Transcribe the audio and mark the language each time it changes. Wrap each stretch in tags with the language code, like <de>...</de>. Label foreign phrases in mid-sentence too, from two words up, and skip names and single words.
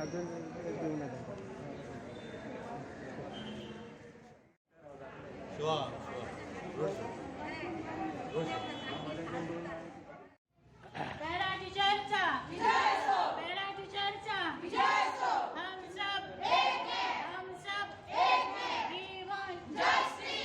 <kok>अजून दिवं ना.</kok> <mr>पॅरा टीचरचा विजय असो. पॅरा टीचरचा विजय असो.</mr> <hi>हम सब एक हैं. हम सब एक हैं.</hi> <en>We want justice.</en>